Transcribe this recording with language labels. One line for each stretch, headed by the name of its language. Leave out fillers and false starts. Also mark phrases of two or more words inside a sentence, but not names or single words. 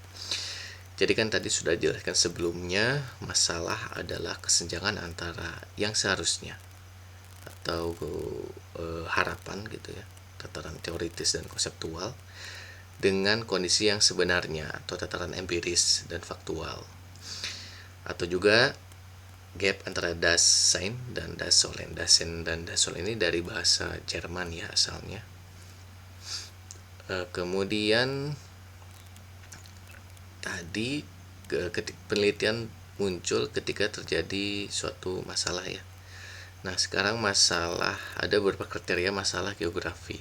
Indonesian: Jadi kan tadi sudah dijelaskan sebelumnya, masalah adalah kesenjangan antara yang seharusnya atau harapan gitu ya, tataran teoritis dan konseptual, dengan kondisi yang sebenarnya atau tataran empiris dan faktual. Atau juga gap antara
German: das Sein
Indonesian: dan
German: das Sollen. Das Sein
Indonesian: dan
German: das Sollen
Indonesian: ini dari bahasa Jerman ya asalnya. Kemudian tadi penelitian muncul ketika terjadi suatu masalah ya. Nah, sekarang ada beberapa kriteria masalah geografi.